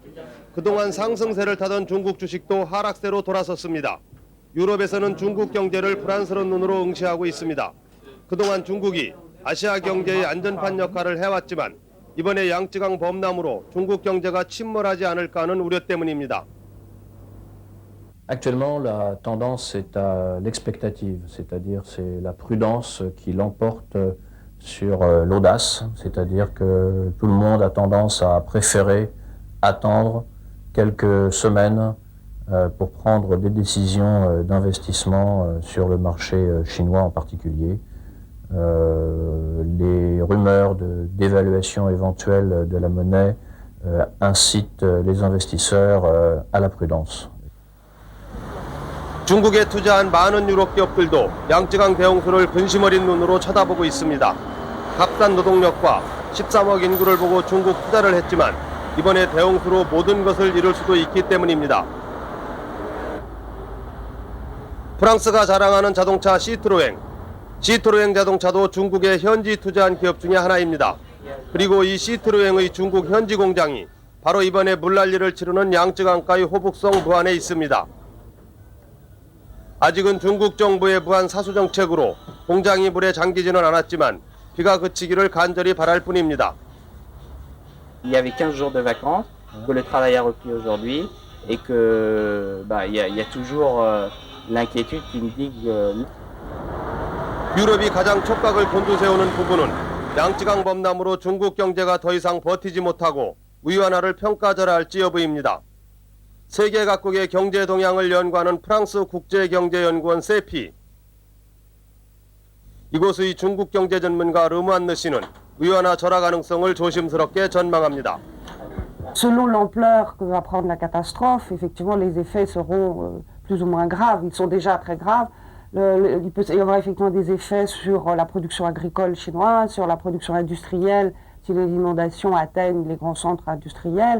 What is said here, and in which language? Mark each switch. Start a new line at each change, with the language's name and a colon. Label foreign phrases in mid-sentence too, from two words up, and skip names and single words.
Korean: 그동안 상승세를 타던 중국 주식도 하락세로 돌아섰습니다. 유럽에서는 중국 경제를 불안스러운 눈으로 응시하고 있습니다. 그동안 중국이 아시아 경제의 안전판 역할을 해왔지만 이번에 양쯔강 범람으로 중국 경제가 침몰하지 않을까 하는 우려 때문입니다.
French: Actuellement, la tendance est à l'expectative, c'est-à-dire c'est la prudence qui l'emporte sur l'audace, c'est-à-dire que tout le monde a tendance à préférer attendre quelques semaines pour prendre des décisions d'investissement sur le marché chinois en particulier. Les rumeurs d'évaluation éventuelle de la monnaie incitent les investisseurs à la prudence.
Korean: 중국에 투자한 많은 유럽 기업들도 양쯔강 대홍수를 근심 어린 눈으로 쳐다보고 있습니다. 값싼 노동력과 13억 인구를 보고 중국 투자를 했지만 이번에 대홍수로 모든 것을 잃을 수도 있기 때문입니다. 프랑스가 자랑하는 자동차 시트로엥 자동차도 중국에 현지 투자한 기업 중에 하나입니다. 그리고 이 시트로엥의 중국 현지 공장이 바로 이번에 물난리를 치르는 양쯔강가의 호북성 무안에 있습니다. 아직은 중국 정부의 무한 사수 정책으로 공장이 물에 잠기지는 않았지만 비가 그치기를 간절히 바랄 뿐입니다.
French: Il y avait 15 jours de vacances, que le travail a repris aujourd'hui et que il y a toujours l'inquiétude qui me dit que
Korean: 유럽이 가장 촉각을 곤두세우는 부분은 양쯔강 범람으로 중국 경제가 더 이상 버티지 못하고 위완화를 평가절하할지 여부입니다. 세계 각국의 경제 동향을 연구하는 프랑스 국제경제연구원 세피. 이곳의 중국 경제 전문가 르무안느 씨는 위완화 절하 가능성을 조심스럽게 전망합니다.
French: Selon l'ampleur que va prendre la catastrophe, effectivement les effets seront plus ou moins graves. Ils sont déjà très graves. Il peut y avoir effectivement des effets sur la production agricole chinoise, sur la production industrielle, si les inondations atteignent les grands centres industriels.